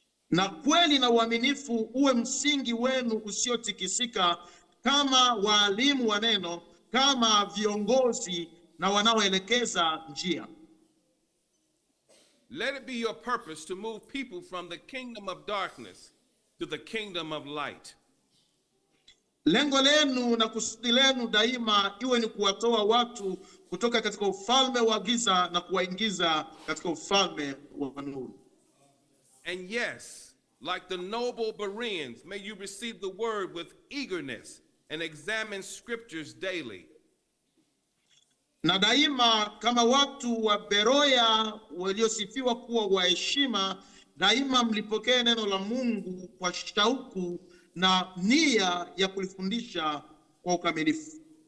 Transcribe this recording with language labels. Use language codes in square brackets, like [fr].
[sw] Na kweli na uaminifu uwe msingi wenu usiotikisika kama walimu wa neno, kama viongozi na wanaoelekeza njia. [en] Let it be your purpose to move people from the kingdom of darkness to the kingdom of light. [sw] Lengo lenu na kusudi lenu daima iwe ni kuwatoa watu kutoka katika ufalme wa giza na kuwaingiza katika ufalme wa nuru. [en] And yes, like the noble Bereans, may you receive the word with eagerness and examine scriptures daily. [sw] Na daima kama watu wa Beroya waliosifiwa kuwa wa heshima, daima mlipokee neno la Mungu kwa shauku na nia ya kulifundisha kwa ukamilifu.